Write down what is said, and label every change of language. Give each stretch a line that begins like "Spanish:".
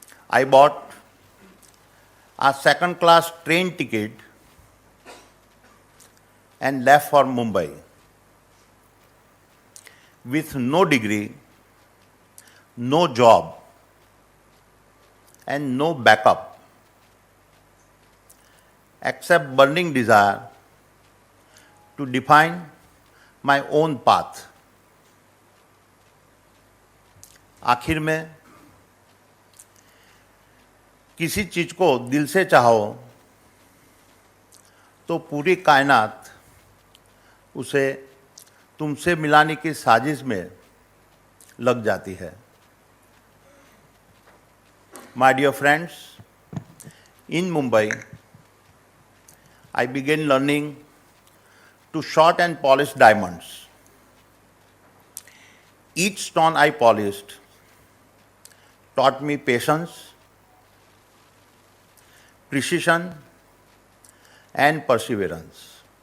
English: I bought a second-class train ticket and left for Mumbai with no degree, no job, and no backup, except burning desire to define my own path.
Hindi: आखिर में किसी चीज को दिल से चाहो तो पूरी कायनात उसे तुमसे मिलाने की साजिश में लग जाती है.
English: My dear friends, in Mumbai, I began learning to shot and polish diamonds. Each stone I polished taught me patience, precision, and perseverance.